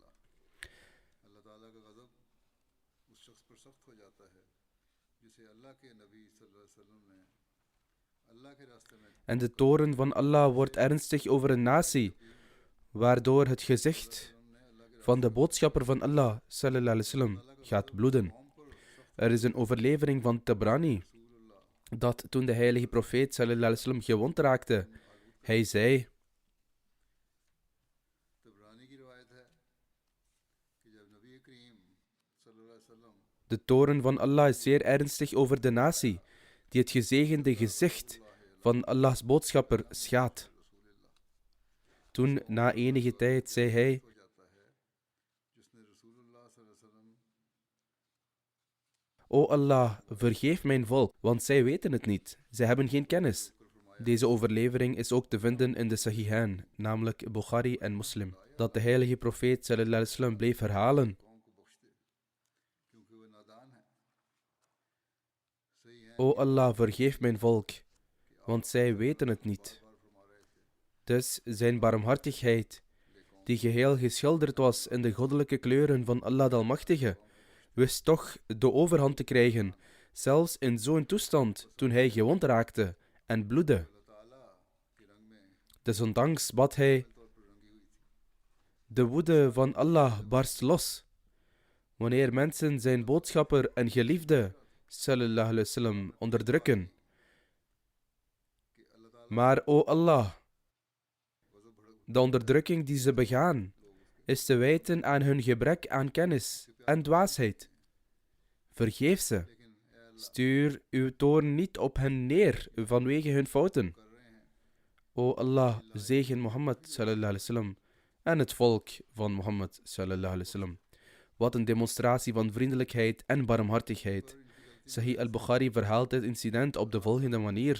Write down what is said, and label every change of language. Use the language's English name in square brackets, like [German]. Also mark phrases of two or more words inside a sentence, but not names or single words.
[Dutch] En de toorn van Allah wordt ernstig over een natie, waardoor het gezicht van de boodschapper van Allah [Arabic] صلى الله عليه وسلم [Dutch] gaat bloeden. Er is een overlevering van Tabrani dat toen de heilige profeet [Arabic] صلى الله عليه وسلم [Dutch] gewond raakte, hij zei: de toorn van Allah is zeer ernstig over de natie die het gezegende gezicht van Allahs boodschapper schaadt. Toen, na enige tijd, zei hij: O Allah, vergeef mijn volk, want zij weten het niet. Zij hebben geen kennis. Deze overlevering is ook te vinden in de Sahihain, namelijk Bukhari en Muslim, dat de heilige profeet [Arabic] صلى الله عليه وسلم [Dutch] bleef herhalen: O Allah, vergeef mijn volk, want zij weten het niet. Dus zijn barmhartigheid, die geheel geschilderd was in de goddelijke kleuren van Allah de Almachtige, wist toch de overhand te krijgen, zelfs in zo'n toestand toen hij gewond raakte en bloedde. Desondanks bad hij: de woede van Allah barst los, wanneer mensen zijn boodschapper en geliefde [Arabic] صلى الله عليه وسلم [Dutch] onderdrukken. Maar o Allah, de onderdrukking die ze begaan is te wijten aan hun gebrek aan kennis en dwaasheid. Vergeef ze. Stuur uw toorn niet op hen neer vanwege hun fouten. O Allah, zegen Mohammed [Arabic] صلى الله عليه وسلم [Dutch] en het volk van Mohammed [Arabic] صلى الله عليه وسلم. [Dutch] Wat een demonstratie van vriendelijkheid en barmhartigheid. Sahih al-Bukhari verhaalt dit incident op de volgende manier.